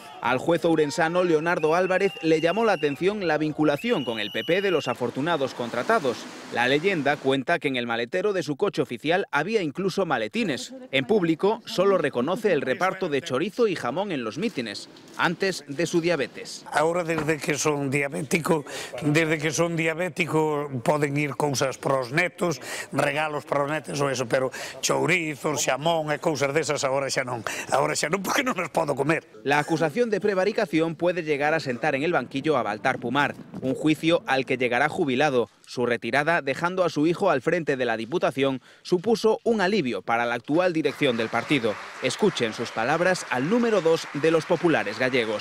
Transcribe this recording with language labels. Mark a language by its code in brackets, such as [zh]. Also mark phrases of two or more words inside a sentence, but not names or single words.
[es] Al juez ourensano Leonardo Álvarez le llamó la atención la vinculación con el PP de los afortunados contratados. La leyenda cuenta que en el maletero de su coche oficial había incluso maletines. En público solo reconoce el reparto de chorizo y jamón en los mítines, antes de su diabetes. [gl] Ahora desde que son diabético poden ir cousas para os netos, regalos para os netos ou eso, pero chourizo, xamón e cousas desas agora xa non porque non os podo comer. [es] La acusación de prevaricación puede llegar a sentar en el banquillo a Baltar Pumar, un juicio al que llegará jubilado. Su retirada, dejando a su hijo al frente de la Diputación, supuso un alivio para la actual dirección del partido. Escuchen sus palabras al número 2 de los populares gallegos.